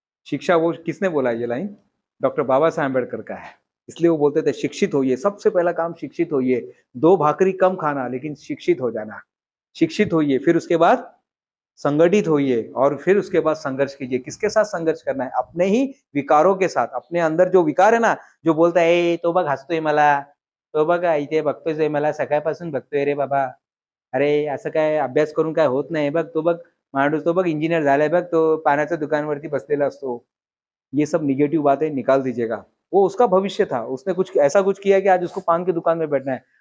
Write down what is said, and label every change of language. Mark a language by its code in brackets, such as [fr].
[hi] शिक्षा वो, किसने बोला ये लाइन? डॉक्टर बाबा साहेब अम्बेडकर का है। इसलिए वो बोलते थे शिक्षित होइए, सबसे पहला काम शिक्षित होइए। 2 भाकरी कम खाना, लेकिन शिक्षित हो जाना। शिक्षित होइए, फिर उसके बाद संगठित होइए, और फिर उसके बाद संघर्ष कीजिए। किसके साथ संघर्ष करना है? अपने ही विकारों के साथ। अपने अंदर जो विकार है ना, जो बोलता है [mr] ए तो बघ हसतोय मला, तो बघ इथे बघतोय मला, सकाळपासून बघतोय रे बाबा, अरे असं काय अभ्यास करून काय होत नाही बघ, तो बघ माणूस, तो बघ इंजिनियर झालाय बघ, तो पानाच्या दुकानवरती बसलेला असतो। [hi] ये सब निगेटिव बातें निकाल दीजिएगा। वो उसका भविष्य था, उसने कुछ ऐसा कुछ किया कि आज उसको पान की दुकान में बैठना है।